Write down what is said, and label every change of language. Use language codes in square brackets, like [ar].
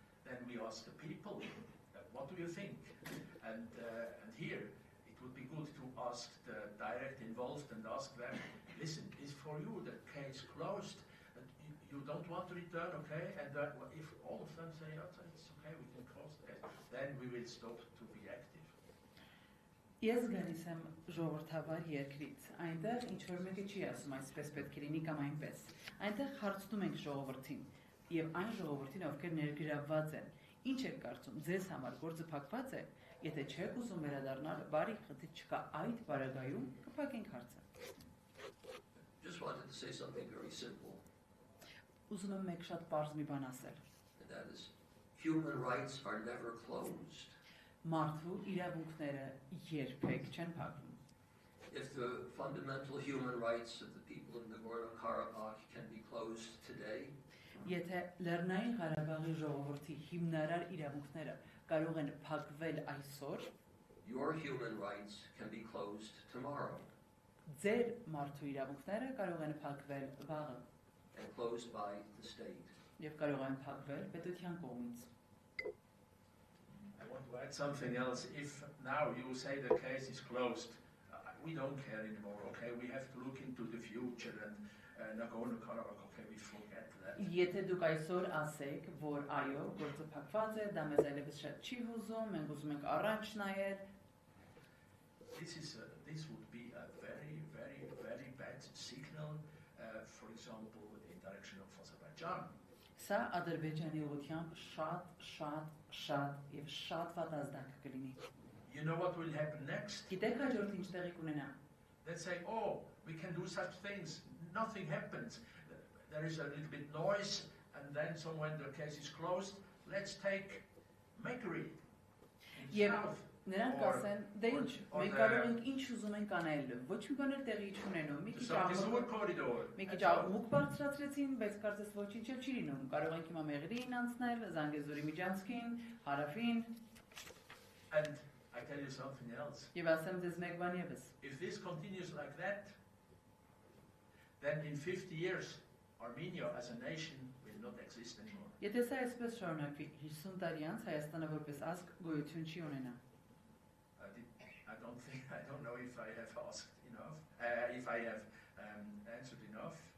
[en] Then we ask the people, what do you think? And here it would be good to ask the direct involved and ask them, listen, is for you the case closed? You don't want to return, okay? And if all of them say, oh, it's okay, we can close it, then we will stop to be active. [hy] Ես գալիս եմ ժողովրդավար երկրից, այնտեղ ինչ-որ մեկը չի ասում այսպես պետք է լինի կամ այնպես, այնտեղ հարցնում ենք ժողովրդին, և այն ժողովրդին, ովքեր ներգրավված են, ինչ եք կարծում, ձեզ համար գործը փակված է, եթե չեք ուզում վերադառնալ, բարի խնդիր չկա այդ բարագայում, կփակենք հարցը։ [en] Just wanted to say something very simple, [hy] Ուզում եմ մեկ շատ պարզ մի բան ասել, [en] and that is human rights are never closed. [hy] մարդու իրավունքները երբեք չեն փակվում։ [en] If the fundamental human rights of the people in Nagorno-Karabakh can be closed today, [hy] Եթե Լեռնային Ղարաբաղի ժողովրդի հիմնարար իրավունքները կարող են փակվել այսօր, [en] your human rights can be closed tomorrow [hy] ձեր մարդու իրավունքները կարող են փակվել վաղը [en] and closed by the state. [hy] եւ կարող են փակվել պետության կողմից։ [en] I want to add something else. If now you say the case is closed, we don't care anymore, okay? We have to look into the future and Nagorno-Karabakh, okay, we forget that. [hy] Եթե դուք այսօր ասեք, որ այո, գործը փակված է, դա մեզ այլևս շատ չի հուզում, մենք ուզում ենք առաջ նայել, [en] This would be a very, very, very bad signal, for example, in direction of Azerbaijan. [hy] սա Ադրբեջանի ուղղությամբ շատ եւ շատ վատ ազդակ կլինի։ [en] You know what will happen next? [hy] Գիտեք հաջորդ ինչ տեղի կունենա։ [en] Let's say, oh, we can do such things. Nothing happens. There is a little bit noise, and then when the case is closed, let's take Mekri in [hy] Եվ [en] south. [hy] նրանք ասեն, դե ինչ, մենք կարող ենք ինչ ուզում ենք անել, ոչ մի բան էլ տեղի չունենում, [en] The Saudi-Sur corridor. [hy] մի քիչ աղմուկ բարձրացրեցին, բայց կարծես ոչինչ էլ չի լինում, կարող ենք հիմա Մեղրին անցնել, Զանգեզուրի միջանցքին, Հարավին, [en] And I tell you something else. [hy] եւ ասեմ ձեզ մեկ բան եւս։ [en] If this continues like that, then in 50 years, Armenia as a nation will not exist anymore. [hy] Եթե սա այսպես շարունակվի, 50 տարի անց Հայաստանը որպես ազգ գոյություն չի ունենա։ [en] I don't know if I have asked enough, if I have answered enough.